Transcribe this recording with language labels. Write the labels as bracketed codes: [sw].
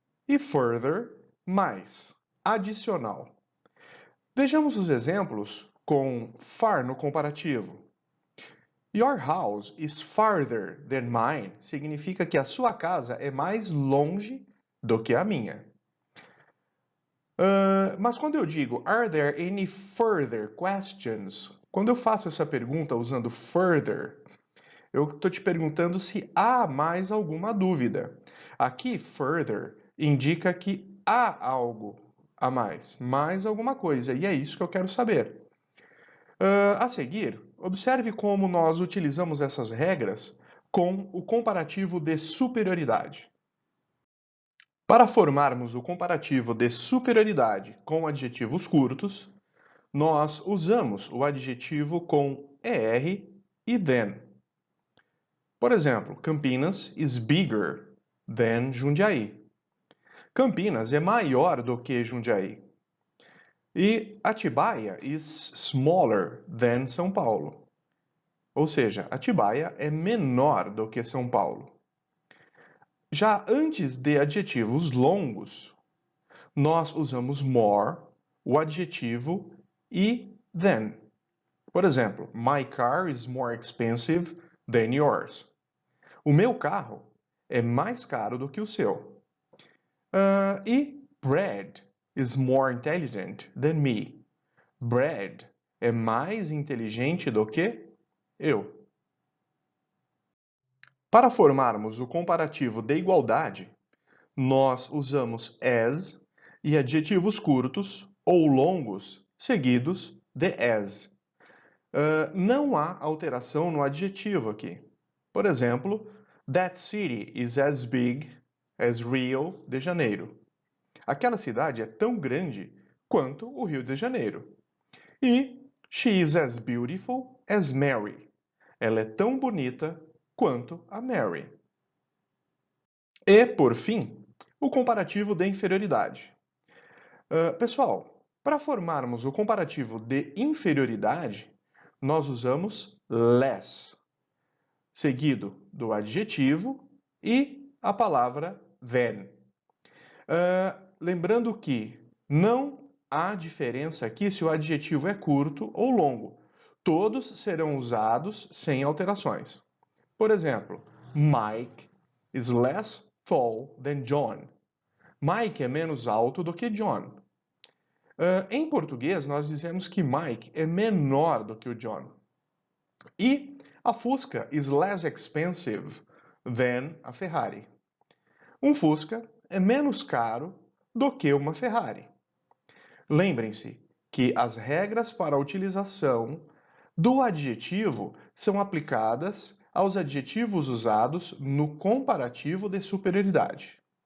[pt] E further, mais. Adicional. Vejamos os exemplos com far no comparativo. [en] Your house is farther than mine [pt] significa que a sua casa é mais longe do que a minha. Mas quando eu digo [en] are there any further questions? [pt] Quando eu faço essa pergunta usando further, eu estou te perguntando se há mais alguma dúvida. Aqui, further indica que há algo a mais alguma coisa, e é isso que eu quero saber. A seguir, observe como nós utilizamos essas regras com o comparativo de superioridade. Para formarmos o comparativo de superioridade com adjetivos curtos, nós usamos o adjetivo com ER e than. Por exemplo, [en] Campinas is bigger than Jundiaí. [pt] Campinas é maior do que Jundiaí. E [en] Atibaia is smaller than São Paulo. [pt] Ou seja, Atibaia é menor do que São Paulo. Já antes de adjetivos longos, nós usamos more, o adjetivo e than. Por exemplo, [en] my car is more expensive than yours. [pt] O meu carro é mais caro do que o seu. [en] E Brad is more intelligent than me. [pt] Brad é mais inteligente do que eu. Para formarmos o comparativo de igualdade, nós usamos as e adjetivos curtos ou longos seguidos de as. Não há alteração no adjetivo aqui. Por exemplo, [en] that city is as big as Rio de Janeiro. [pt] Aquela cidade é tão grande quanto o Rio de Janeiro. [en] E she is as beautiful as Mary. [pt] Ela é tão bonita quanto a Mary. E, por fim, o comparativo de inferioridade. Pessoal, para formarmos o comparativo de inferioridade, nós usamos less, seguido do adjetivo e a palavra than. Lembrando que não há diferença aqui se o adjetivo é curto ou longo. Todos serão usados sem alterações. Por exemplo, [en] Mike is less tall than John. [pt] Mike é menos alto do que John. Em português, nós dizemos que Mike é menor do que o John. [en] E a Fusca is less expensive than a Ferrari. [pt] Um Fusca é menos caro do que uma Ferrari. Lembrem-se que as regras para a utilização do adjetivo são aplicadas aos adjetivos usados no comparativo de superioridade.